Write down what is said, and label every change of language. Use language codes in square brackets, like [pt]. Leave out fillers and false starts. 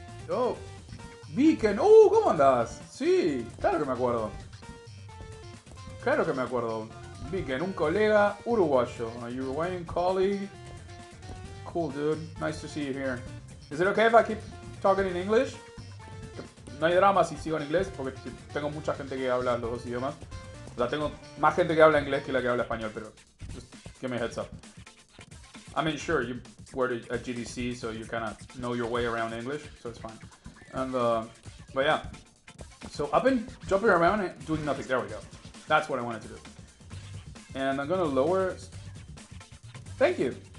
[es] Oh, Beacon. Oh, ¿cómo andas? Sí, claro que me acuerdo. Claro que me acuerdo. [en] Beacon, [es] un colega uruguayo, [en] a Uruguayan colleague. Cool, dude. Nice to see you here. Is it okay if I keep talking in English? [es] No hay drama si sigo en inglés, porque tengo mucha gente que habla los 2 idiomas. O sea, tengo más gente que habla inglés que la que habla español, pero [en] just give me a heads up. I mean, sure, word at GDC, so you kind of know your way around English, so it's fine. And but yeah, so I've been jumping around and doing nothing. There we go. That's what I wanted to do. And I'm gonna lower. Thank you.